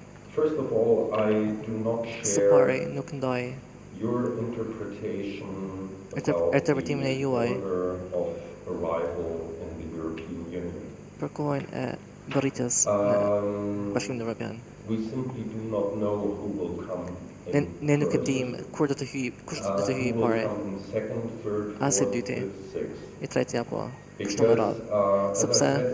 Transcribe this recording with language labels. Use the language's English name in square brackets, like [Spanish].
[English] first of all, I do not share your interpretation about the order of arrival in the European Union. [Albanian] Për kohën e bërritjes në Bashkimin Evropian. [English] We simply do not know who will come. [Albanian] Ne nuk e dim kur do të hyjë, kush do të hyjë pare. As i dyti, i treti apo kështu me radhë.